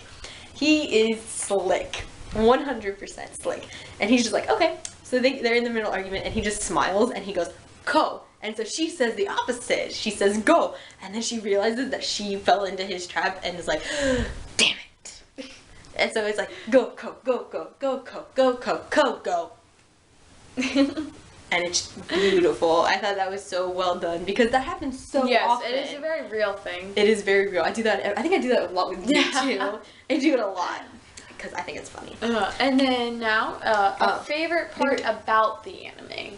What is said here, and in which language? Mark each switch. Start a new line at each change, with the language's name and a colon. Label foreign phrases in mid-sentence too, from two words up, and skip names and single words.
English: He is slick. 100% slick. And he's just like, "Okay." So they're in the middle argument, and he just smiles, and he goes, "Ko." And so she says the opposite. She says, "Go." And then she realizes that she fell into his trap and is like, "Damn it." And so it's like, "Go, Ko, go, go, go, Ko, go, Ko, Ko, go." And it's beautiful. I thought that was so well done, because that happens so often. Yes, it is a very real thing. It is very real. I do that. I think I do that a lot with you too. I do it a lot because I think it's funny. And then now, a favorite part about the anime.